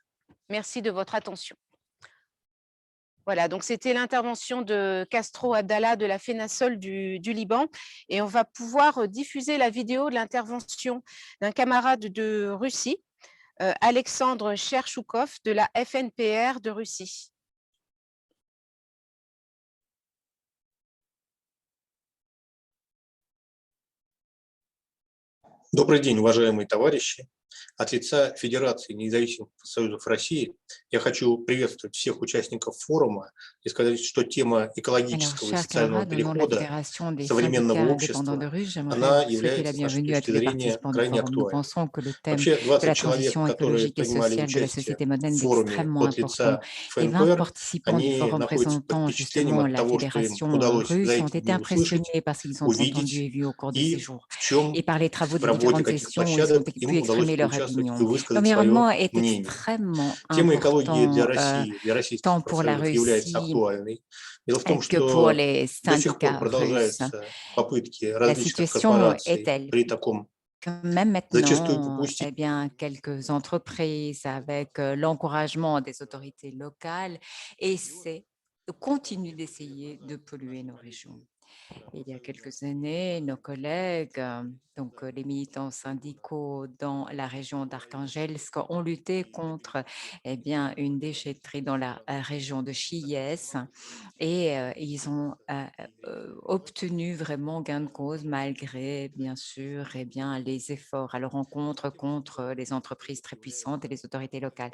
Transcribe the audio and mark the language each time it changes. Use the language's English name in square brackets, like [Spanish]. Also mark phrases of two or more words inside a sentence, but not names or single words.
[French] Merci de votre attention. Voilà, donc c'était l'intervention de Castro Abdallah de la FENASOL du Liban et on va pouvoir diffuser la vidéo de l'intervention d'un camarade de Russie, Alexandre Cherchoukov de la FNPR de Russie. [Russian] Добрый день, уважаемые товарищи. От лица Федерации независимых профсоюзов России я хочу приветствовать всех участников форума и сказать, что тема [French] Alors, [Russian] экологического и [French] chers [Russian] социального [French] camarades, au nom de la [Russian] перехода [French] Fédération des [Russian] современного [French] syndicats indépendants de [Russian] общества, [French] Russes, j'aimerais [Russian] она [French] vous souhaiter la [Russian] является, с нашей [French] bienvenue à [Russian] точки [French] tous les [Russian] зрения, [French] participants du [Russian] крайне [French] forum. Nous [Russian] актуальной. [French] pensons que le thème [Russian] Вообще, [French] de [Russian] 20 [French] la [Russian] человек, [French] transition [Russian] которые [French] écologique et [Russian] принимали [French] sociale de la [Russian] участие [French] société [Russian] в [French] moderne est [Russian] форуме [French] extrêmement [Russian] от [French] important. [Russian] лица [French] Et 20 [Russian] ФНПР, [French] participants du [Russian] они [French] forum [Russian] находятся под [French] présentant [Russian] впечатлением [French] justement [Russian] от [French] la [Russian] того, что им [French] Fédération [Russian] удалось за [French] russe ont [Russian] эти [French] été [Russian] дни услышать, [French] impressionnés par ce qu'ils ont entendu [Russian] увидеть [French] et vu au cours de ces [Russian] и [French] jours. [Russian] в чем [French] Et par les travaux [Russian] в [French] des [Russian] работе [French] différentes [Russian] каких [French] sessions, ils ont [Russian] площадок [French] pu [Russian] им удалось [French] exprimer leur [Russian] поучаствовать и [French] opinion. [Russian] высказать свое [French] L'environnement est [Russian] мнение. [French] extrêmement [Russian] Тема экологии для [French] important [Russian] России, для российских [French] tant pour la [Russian] профсоюзов является [French] Russie [Russian] актуальной. Дело в том, [French] que pour [Russian] что [French] les [Russian] до сих пор [French] syndicats russes. [Russian] продолжаются попытки [French] La [Russian] различных [French] situation est [Russian] корпораций [French] telle [Russian] при таком [French] que même [Russian] зачастую [French] maintenant, [Russian] попустительном [French] eh bien, quelques entreprises, avec l'encouragement des autorités locales, continuent d'essayer de polluer nos régions. Il y a quelques années, nos collègues, donc les militants syndicaux dans la région d'Arkhangelsk, ont lutté contre une déchetterie dans la région de Chies et ils ont obtenu vraiment gain de cause malgré, bien sûr, les efforts à leur encontre contre les entreprises très puissantes et les autorités locales.